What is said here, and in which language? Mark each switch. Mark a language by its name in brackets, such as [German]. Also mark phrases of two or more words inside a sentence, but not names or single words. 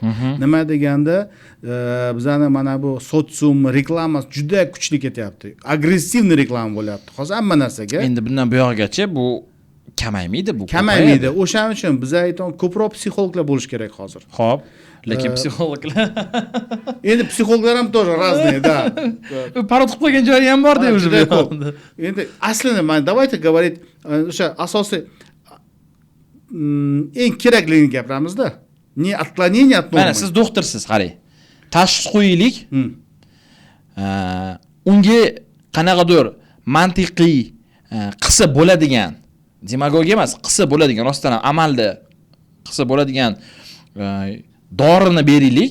[Uzbek] Nima deganda, bizning mana bu sotsium reklama juda kuchli ketyapti. Agressivniy reklama bo'lyapti. Hozir hamma narsaga. Endi bundan buyog'igacha bu kamaymaydi bu. Kamaymaydi. O'shaning uchun biz aytamiz, ko'proq psixologlar bo'lish kerak hozir. Xo'p. Lekin psixologlar endi psixologlar ham [Russian] тоже разные, да. [Uzbek] Parod qilib qo'ygan joyi ham bor-da уже. Endi aslida men [Russian] давайте говорить [Uzbek] o'sha asosiy eng kerakligini gapiramiz-da. [Russian] Не отклонение от нормы. [Uzbek] Mana siz doktorsiz, qarang. Tashxis qo'yaylik. Unga qanaqadir mantiqiy qilsa bo'ladigan, demagogiya emas, qilsa bo'ladigan, rostdan ham amalda qilsa bo'ladigan dorini beraylik.